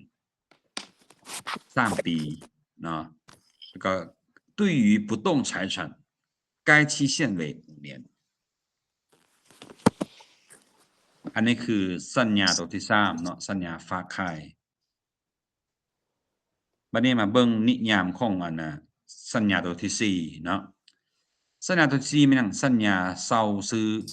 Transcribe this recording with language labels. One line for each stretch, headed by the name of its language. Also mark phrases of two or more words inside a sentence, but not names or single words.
Northeastern Thai: 3 ปีเนาะแล้วก็
Chinese: 对于不动财产该期限为5 年
Northeastern Thai: อันนี้คือสัญญาตัวที่3เนาะสัญญาฝากขายบัดนี้มาเบิ่งนิยามของสัญญาตัวที่4เนาะสัญญาตัวที่4มันหยังสัญญาเช่าซื้อ